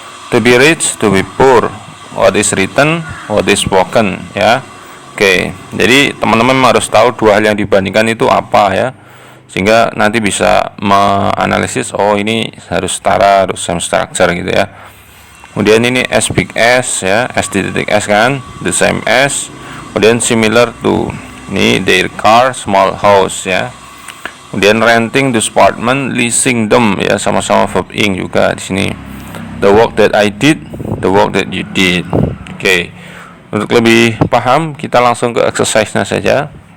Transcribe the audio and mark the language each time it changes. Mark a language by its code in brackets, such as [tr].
[en] To be rich, to be poor, what is written, what is spoken ya. [id] Oke, jadi teman-teman harus tahu dua hal yang dibandingkan itu apa ya, sehingga nanti bisa menganalisis, oh ini harus setara, harus [en] same structure [id] gitu ya. Kemudian ini [en] as big as ya, S.S kan, the same as. [id] Kemudian [en] similar to, [id] ini [en] their car, small house ya. [id] Kemudian [en] renting the apartment, leasing them ya, [id] sama-sama [en] verb ing [id] juga di sini. [en] The work that I did, the work that you did. [id] Oke. Untuk lebih paham kita langsung ke exercise-nya saja.